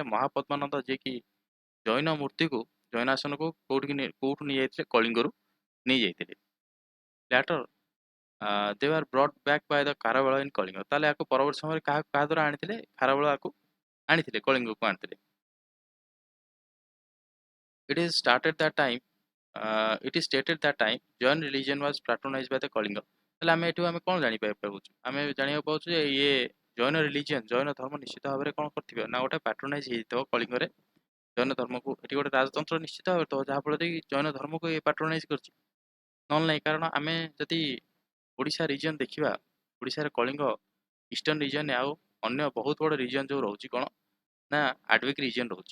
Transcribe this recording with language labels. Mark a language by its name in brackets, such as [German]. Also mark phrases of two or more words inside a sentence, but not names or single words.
[Odia] ମହାପଦ୍ମାନନ୍ଦ, ଯିଏକି ଜୈନ ମୂର୍ତ୍ତିକୁ ଜୈନାସନକୁ କୋଉଠୁ ନେଇଯାଇଥିଲେ? କଳିଙ୍ଗରୁ ନେଇଯାଇଥିଲେ। [English] Later they are brought back by the Kharavela in Kalinga. [Odia] ତାହେଲେ ଆକୁ ପରବର୍ତ୍ତୀ ସମୟରେ କାହା ଦ୍ୱାରା ଆଣିଥିଲେ? ଖାରବେଳ ଆକୁ ଆଣିଥିଲେ, କଳିଙ୍ଗକୁ ଆଣିଥିଲେ। [English] It is started that time. It is stated that time Jain religion was patronized by the Kalinga. [Odia] ତାହେଲେ ଆମେ ଏଠୁ ଆମେ କ'ଣ ଜାଣିପାରୁଛୁ? ଆମେ ଜାଣିବାକୁ ପାଉଛୁ ଯେ ଇଏ [English] Jain religion, [Odia] ଜୈନ ଧର୍ମ ନିଶ୍ଚିତ ଭାବରେ କ'ଣ କରିଥିବ ନା ଗୋଟେ ପାଟ୍ରୋନାଇଜ ହେଇଥିବ କଳିଙ୍ଗରେ ଜୈନ ଧର୍ମକୁ। ଏଠି ଗୋଟେ ରାଜତନ୍ତ୍ର ନିଶ୍ଚିତ ଭାବରେ ତ ଯାହାଫଳରେ କି ଜୈନ ଧର୍ମକୁ ଇଏ ପାଟ୍ରୋନାଇଜ କରିଛି। ନହେଲେ ନାହିଁ, କାରଣ ଆମେ ଯଦି ଓଡ଼ିଶା ରିଜିଅନ ଦେଖିବା, ଓଡ଼ିଶାରେ କଳିଙ୍ଗ [English] eastern region [Odia] ଆଉ ଅନ୍ୟ ବହୁତ ବଡ଼ ରିଜିଅନ ଯୋଉ ରହୁଛି କ'ଣ ନା ଆଡଭିକ ରିଜିଅନ ରହୁଛି।